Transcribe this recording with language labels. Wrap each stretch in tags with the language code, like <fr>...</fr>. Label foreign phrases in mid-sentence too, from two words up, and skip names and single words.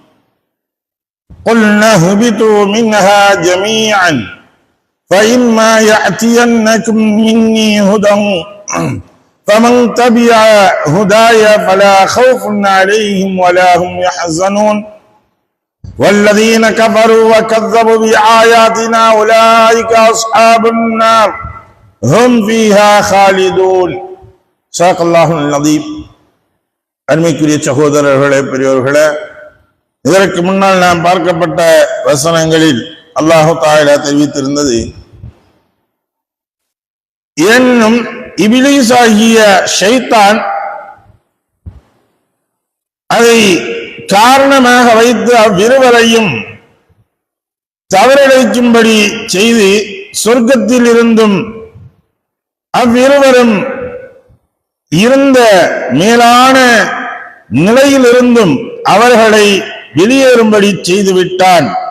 <ar>قلنا اهبطوا منها جميعا فإما يأتينكم مني هدى فمن تبع هداي فلا خوف عليهم ولا هم يحزنون والذين كفروا وكذبوا بآياتنا أولئك أصحاب النار هم فيها خالدون صدق الله العظيم.</ar> <ta>அருமைக்குரிய சகோதரர்களே, பெரியோர்களே, இதற்கு முன்னால் நாம் பார்க்கப்பட்ட வசனங்களில்</ta> <ar>الله تعالى</ar> <ta>தெரிவித்திருந்தது, என்னும் இபிலீஸ் ஆகிய ஷைத்தான் அதை காரணமாக வைத்து அவ்விருவரையும் தவறிழைக்கும்படி செய்து சொர்க்கத்தில் இருந்தும் அவ்விருவரும் இருந்த மேலான நிலையிலிருந்தும் அவர்களை வெளியேறும்படி செய்துவிட்டான்.</ta>